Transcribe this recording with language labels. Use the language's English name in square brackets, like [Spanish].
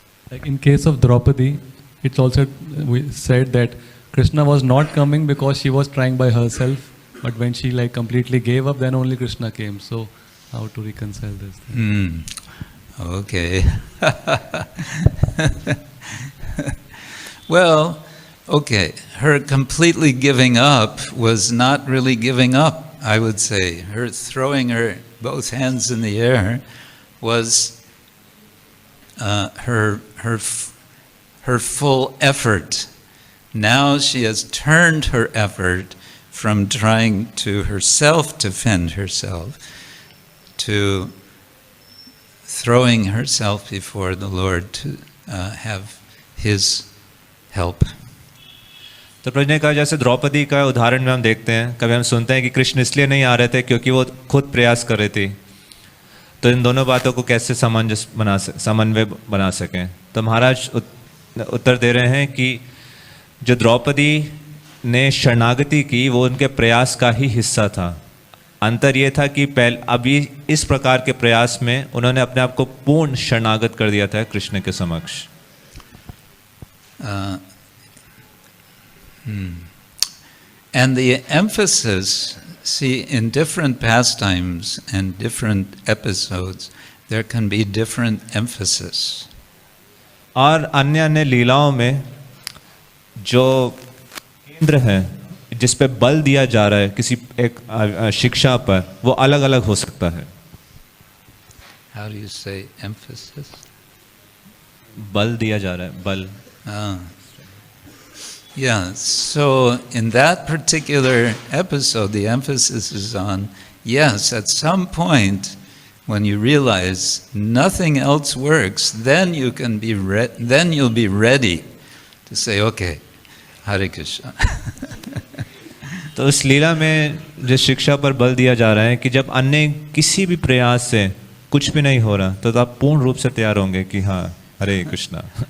[English] Like in case of Draupadi, it's also we said that Krishna was not coming because she was trying by herself, but when she like completely gave up, then only Krishna came. So how to reconcile this? Okay. Well, okay, her completely giving up was not really giving up, I would say. Her throwing her both hands in the air was her full effort. Now she has turned her effort from trying to herself defend herself to throwing herself before the Lord to have his help. [Hindi] तो प्रभु ने कहा जैसे द्रौपदी का उदाहरण में हम देखते हैं, कभी हम सुनते हैं कि कृष्ण इसलिए नहीं आ रहे थे क्योंकि वो खुद प्रयास कर रही थी, तो इन दोनों बातों को कैसे समन्वय बना सकें। तो महाराज उत्तर दे रहे हैं कि जो द्रौपदी ने शरणागति की वो उनके प्रयास का ही हिस्सा था। अंतर ये था कि अभी इस प्रकार के प्रयास में उन्होंने अपने आप को पूर्ण शरणागत कर दिया था कृष्ण के समक्ष। [English] And the emphasis, see, in different pastimes and different episodes, there can be different emphasis. [Hindi] और अन्य अन्य लीलाओं में जो केंद्र है जिस पे बल दिया जा रहा है किसी एक शिक्षा पर, वो अलग अलग हो सकता है। [English] How do you say emphasis? [Hindi] बल दिया जा रहा है, बल। [English] Yeah, so in that particular episode, the emphasis is on, yes, at some point, when you realize nothing else works, then you can be then you'll be ready to say, okay, Hare Krishna. [Hindi] तो उस लीला में जिस शिक्षा पर बल दिया जा रहा है कि जब अन्य किसी भी प्रयास से कुछ भी नहीं हो रहा, तो आप पूर्ण रूप से तैयार होंगे कि हाँ, हरे कृष्णा।